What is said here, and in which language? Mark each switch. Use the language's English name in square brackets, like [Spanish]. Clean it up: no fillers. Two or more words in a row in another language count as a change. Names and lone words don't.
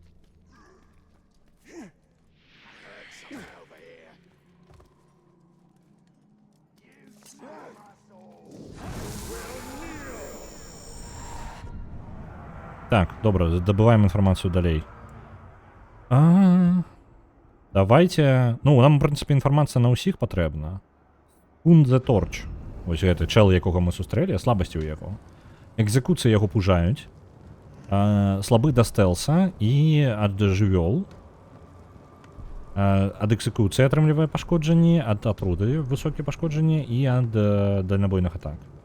[Belarusian] Так, добра, добываем інфармацыю далей. Давайте... Ну, нам, в прынцыпе, інфармацыя на ўсіх патрэбна. Кун the Torch. Вось гэты чэл, якога мы сустрэлі, слабасці ў яго. Экзекуцыі яго пужаюць. Слабы да стэлса і ад жывёл. Ад экзекуцыі атрымлівае пашкоджанні, ад атруты высокія пашкоджанні і ад дальнабойных атак.